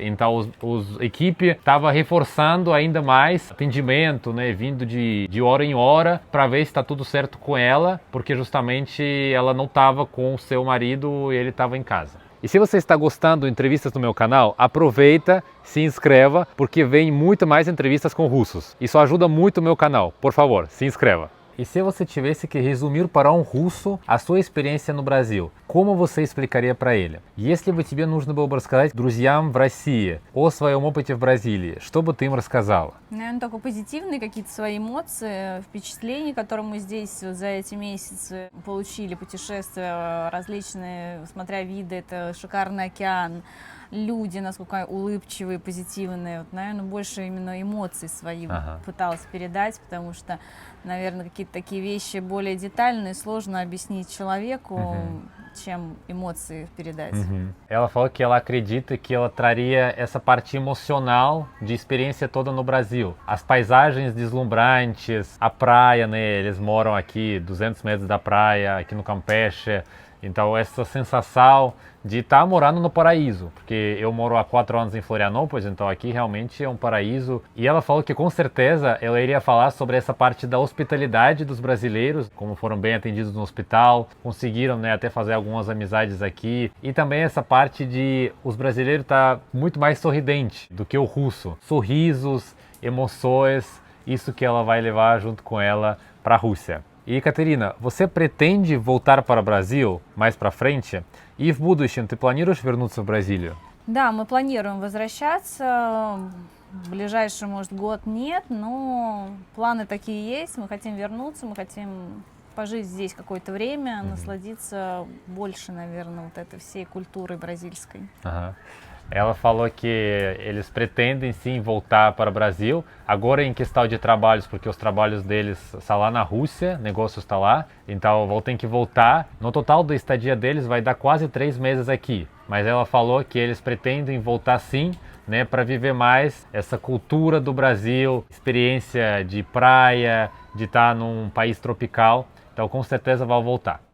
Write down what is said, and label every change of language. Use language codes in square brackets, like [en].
[pt] Então a equipe estava reforçando ainda mais atendimento, né, vindo de hora em hora para ver se está tudo certo com ela, porque justamente ela não estava com o seu marido e ele estava em casa. E se você está gostando de entrevistas no meu canal, aproveita, se inscreva, porque vem muito mais entrevistas com russos. Isso ajuda muito o meu canal. Por favor, se inscreva. E se você tivesse que resumir para um russo a sua experiência no Brasil, como você explicaria para ele? [ru] Если бы тебе нужно было бы рассказать друзьям в России о своем опыте в Бразилии, что бы ты им рассказала? Наверное, только позитивные какие-то свои эмоции, впечатления, которые мы здесь вот за эти месяцы получили, путешествия различные, смотря виды, это шикарный океан, люди, насколько улыбчивые, позитивные. Вот, наверное, больше именно эмоций своих пыталась передать, потому что, наверное, какие-то такие вещи более детальные, сложно объяснить человеку, чем эмоции передать. [pt] Ela falou que ela acredita que ela traria essa parte emocional de experiência toda no Brasil. As paisagens deslumbrantes, a praia, né? Eles moram aqui 200 metros da praia, aqui no Campeche. Então essa sensação de estar morando no paraíso, porque eu moro há 4 anos em Florianópolis, então aqui realmente é um paraíso. E ela falou que com certeza ela iria falar sobre essa parte da hospitalidade dos brasileiros, como foram bem atendidos no hospital, conseguiram, né, até fazer algumas amizades aqui. E também essa parte de os brasileiros estar muito mais sorridente do que o russo. Sorrisos, emoções, isso que ela vai levar junto com ela para a Rússia. E, Катерина, você pretende voltar para o Brasil mais para frente? [ru] И в будущем ты планируешь вернуться в Бразилию? Да, мы планируем возвращаться. В ближайший, может, год нет, но планы такие есть. Мы хотим вернуться, мы хотим пожить здесь какое-то время, насладиться больше, наверное, вот этой всей культурой бразильской. [pt] Ela falou que eles pretendem sim voltar para o Brasil, agora em questão de trabalhos, porque os trabalhos deles estão lá na Rússia, negócio está lá, então vão ter que voltar. No total da estadia deles vai dar quase 3 meses aqui, mas ela falou que eles pretendem voltar sim, né, para viver mais essa cultura do Brasil, experiência de praia, de estar num país tropical, então com certeza vão voltar.